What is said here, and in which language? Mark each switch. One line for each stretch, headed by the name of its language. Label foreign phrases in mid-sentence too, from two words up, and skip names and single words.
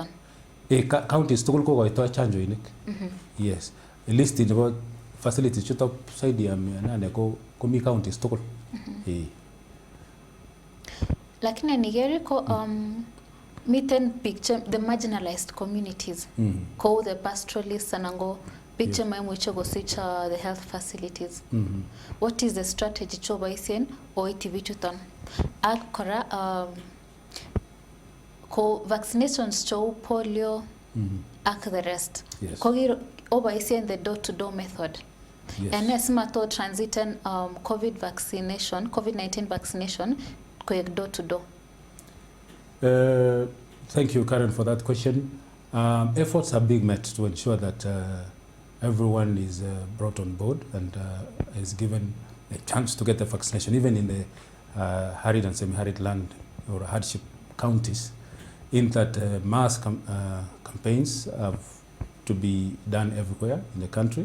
Kalenjin: Counties tugul kokoito chanjoinik.
English: Yes.
Kalenjin: List nebo facilities chutok
Swahili: saidi ya
Kalenjin: 8 komi counties tugul. Lakini nigeri ko miten biik
English: the marginalized communities
Kalenjin: kou
English: the pastoralists
Kalenjin: anango biik chemaimuche kosich
English: the health facilities. What is the strategy
Kalenjin: choboisien oiti bichuton? Ak kora ko vaccinations chou polio ak
English: the rest. Yes. Oboisien the door-to-door method. Yes.
Kalenjin: And simato transiten COVID-19 vaccination koek door-to-door.
English: Thank you, Karen, for that question. Efforts are being made to ensure that everyone is brought on board and is given a chance to get the vaccination, even in the arid and semi-arid land or hardship counties, in that mass campaigns have to be done everywhere in the country.